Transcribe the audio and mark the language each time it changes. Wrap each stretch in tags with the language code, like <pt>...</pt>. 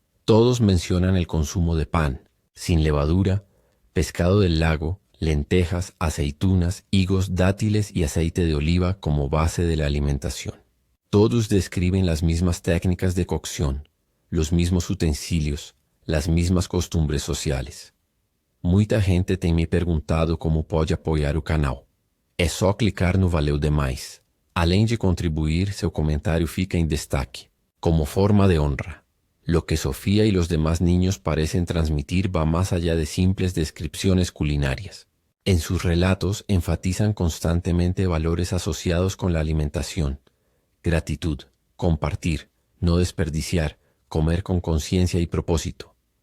<es>Todos mencionan el consumo de pan, sin levadura, pescado del lago, lentejas, aceitunas, higos, dátiles y aceite de oliva como base de la alimentación. Todos describen las mismas técnicas de cocción, los mismos utensilios, las mismas costumbres sociales.</es> <pt>Muita gente tem me perguntado como pode apoiar o canal. É só clicar no Valeu Demais. Além de contribuir, seu comentário fica em destaque. como forma de honra.</pt> <es>Lo que Sofía y los demás niños parecen transmitir va más allá de simples descripciones culinarias. En sus relatos enfatizan constantemente valores asociados con la alimentación: gratitud, compartir, no desperdiciar, comer con conciencia y propósito.</es>